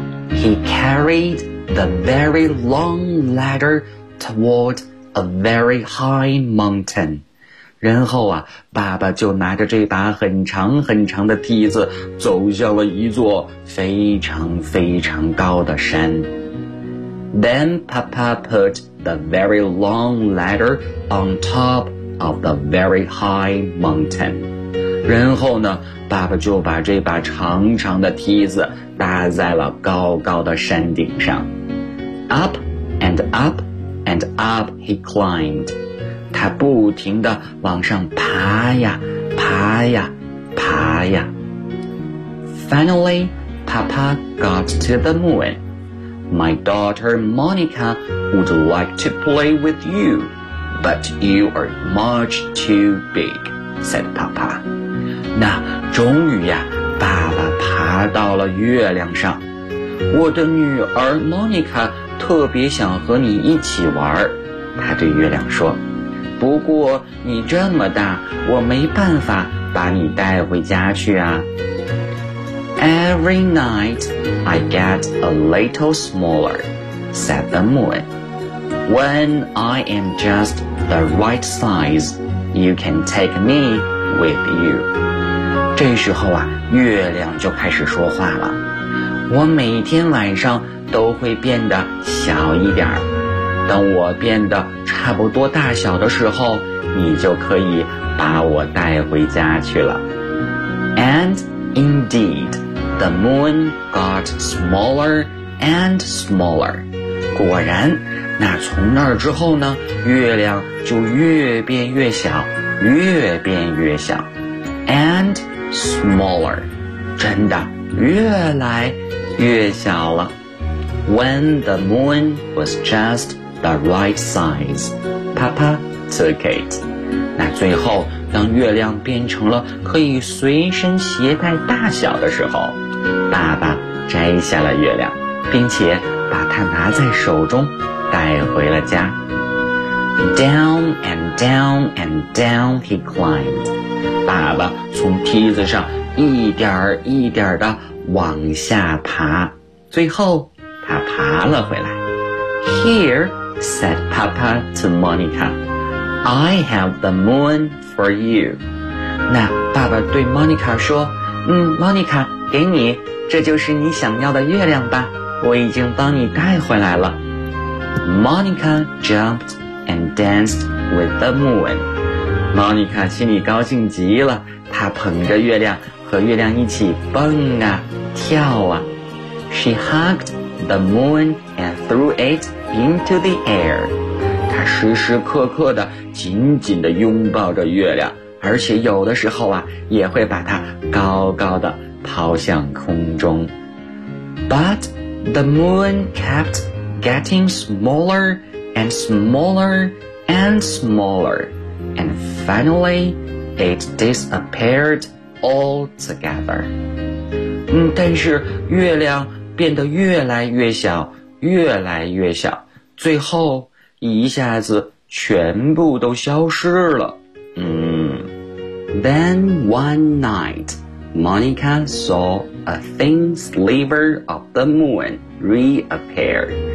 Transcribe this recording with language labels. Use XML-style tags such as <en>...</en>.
<en>He carried the very long ladder toward a very high mountain.</en> <zh>然后啊，爸爸就拿着这把很长很长的梯子走向了一座非常非常高的山。</zh> <en>Then Papa put the very long ladder on top of the very high mountain.</en> <zh>然后呢，爸爸就把这把长长的梯子搭在了高高的山顶上。</zh> <en>Up and up and up he climbed.</en> <zh>他不停地往上爬呀爬呀爬呀。</zh> <en>Finally, Papa got to the moon. My daughter Monica would like to play with you, but you are much too big, said Papa.</en> <zh>那终于呀，爸爸爬到了月亮上。我的女儿 Monica 特别想和你一起玩，她对月亮说，不过你这么大，我没办法把你带回家去啊。</zh> <en>Every night I get a little smaller, said the moon. When I am just the right size, you can take me with you.</en> <zh>这时候啊，月亮就开始说话了，我每天晚上都会变得小一点，等我变得差不多大小的时候，你就可以把我带回家去了。</zh> <en>And indeed, the moon got smaller and smaller.</en> <zh>果然，那从那儿之后呢，月亮就越变越小，越变越小。</zh> <en>AndSmaller,</en> <zh>真的越来越小了。</zh> <en>When the moon was just the right size, Papa took it.</en> <zh>那最后当月亮变成了可以随身携带大小的时候，爸爸摘下了月亮，并且把它拿在手中带回了家。</zh> <en>Down and down and down he climbed.</en> <zh>爸爸从梯子上一点一点地往下爬，最后他爬了回来。</zh> <en>Here, said Papa to Monica, I have the moon for you.</en> <zh>那爸爸对 Monica 说，Monica, 给你，这就是你想要的月亮吧，我已经帮你带回来了。</zh> <en>Monica jumped and danced with the moon.</en> <zh>Monica 心里高兴极了，她捧着月亮和月亮一起蹦啊跳啊。</zh> <en>She hugged the moon and threw it into the air.</en> <zh>她时时刻刻地紧紧地拥抱着月亮，而且有的时候啊也会把它高高地抛向空中。</zh> <en>But the moon kept getting smaller and smaller and smallerAnd finally, it disappeared altogether.</en> <zh>但是月亮变得越来越小，越来越小，最后一下子全部都消失了。</zh> <en>Then one night, Monica saw a thin sliver of the moon reappear.</en>